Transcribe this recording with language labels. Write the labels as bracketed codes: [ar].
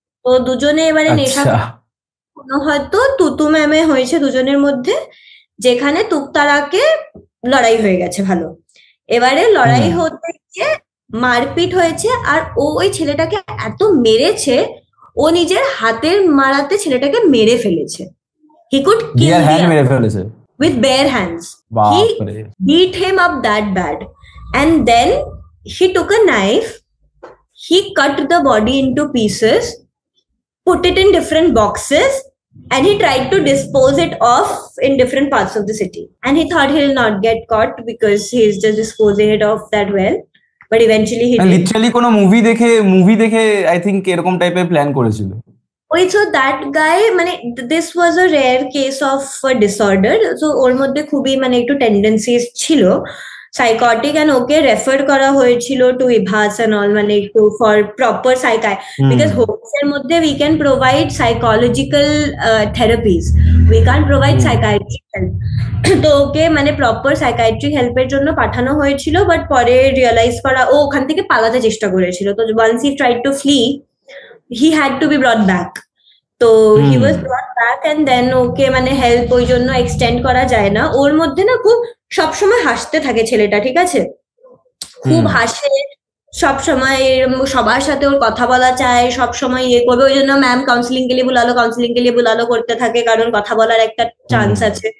[bn] তো দুজনে এবারে নেশা হয়তো তুতু ম্যামে হয়েছে দুজনের মধ্যে, যেখানে তুকতারাকে লড়াই হয়ে গেছে ভালো। এবারে লড়াই হতে গিয়ে মারপিট হয়েছে, আর ও ওই ছেলেটাকে এত মেরেছে, ও নিজের হাতের মারাতে ছেলেটাকে মেরে ফেলেছে। [en] He could kill him with bare hands. He beat him up that bad, and then he took a knife, he cut the body into pieces, put it in different boxes, and he tried to dispose it off in different parts of the city. And he thought he'll not get caught because he's just disposing it off that well. But eventually he did. [bn] Literally কোনো movie দেখে [en] I think [bn] এরকম টাইপের plan করেছিল। [en] Wait, so that guy, [bn] মানে [en] this was a rare case of a disorder. So ওর মধ্যে খুবই মানে একটু tendencies ছিল সাইকটিক, and [bn] ওকে রেফার করা হয়েছিল [en] Two Eva's and all, মানে একটু for proper because Holmes এর মধ্যে we can provide psychological therapies, we can't provide psychiatric help. [bn] তো ওকে মানে প্রপার সাইকাইট্রিক হেল্পের জন্য পাঠানো হয়েছিল, বাট পরে রিয়েলাইজ করা, ও ওখান থেকে পালাতে চেষ্টা করেছিল। [en] তো once he tried to flee, he had to be brought back. [bn] তো [en] he was brought back, and then [bn] ওকে মানে হেল্প ওই জন্য এক্সটেন্ড করা যায় না। ওর মধ্যে না খুব সবসময় হাসতে থাকে ছেলেটা, ঠিক আছে, খুব হাসে সবসময়, সবার সাথে ওর কথা বলা চায়, সবসময় ইয়ে করবে, ওই জন্য ম্যাম [hi] কাউন্সিলিং কে লিয়ে বুলালো [bn] করতে থাকে, কারণ কথা বলার একটা চান্স আছে।